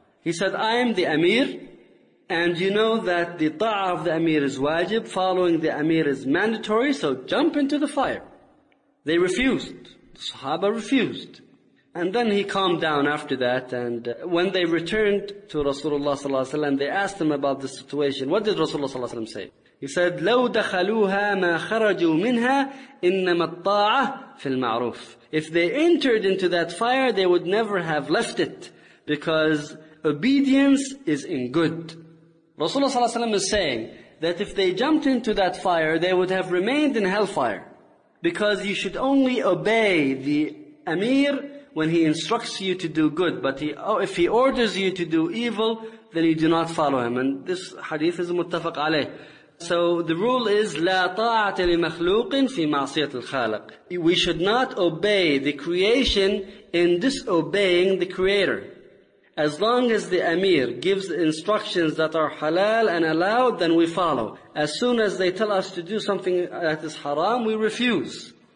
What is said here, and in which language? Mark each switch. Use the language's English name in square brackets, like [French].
[English] He said, I am the Amir, and you know that the ta'ah of the Amir is wajib, following the Amir is mandatory, so jump into the fire. They refused. The Sahaba refused. And then he calmed down after that, and when they returned to Rasulullah صلى الله عليه وسلم, they asked him about the situation. What did Rasulullah صلى الله عليه وسلم say? He said, [Arabic] لَوْ دَخَلُوهَا مَا خَرَجُوا مِنْهَا إِنَّمَا الطَّاعَةِ فِي الْمَعْرُوفِ. [English] If they entered into that fire, they would never have left it, because obedience is in good. Rasulullah صلى الله عليه وسلم is saying that if they jumped into that fire, they would have remained in hellfire, because you should only obey the Amir when he instructs you to do good. But if he orders you to do evil, then you do not follow him. And this hadith is muttafaq alayh. So the rule is, [Arabic] لا طاعة لمخلوق في معصية الخالق. [English] We should not obey the creation in disobeying the Creator. As long as the Amir gives instructions that are halal and allowed, then we follow. As soon as they tell us to do something that is haram, we refuse.